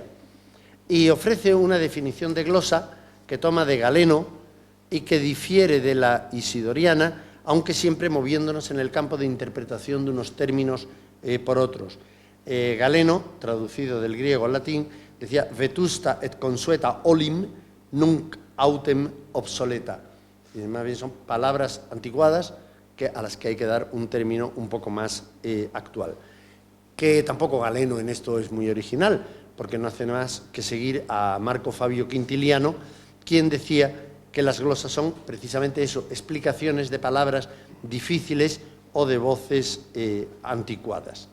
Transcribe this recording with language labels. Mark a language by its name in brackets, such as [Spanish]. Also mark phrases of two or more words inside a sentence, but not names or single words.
[Spanish] Y ofrece una definición de glosa que toma de Galeno y que difiere de la isidoriana, aunque siempre moviéndonos en el campo de interpretación de unos términos por otros. Galeno, traducido del griego al latín, decía [Latin] vetusta et consueta olim nunc autem obsoleta. [Spanish] Y más bien son palabras anticuadas a las que hay que dar un término un poco más actual. Que tampoco Galeno en esto es muy original, porque no hace más que seguir a Marco Fabio Quintiliano, quien decía que las glosas son precisamente eso, explicaciones de palabras difíciles o de voces anticuadas.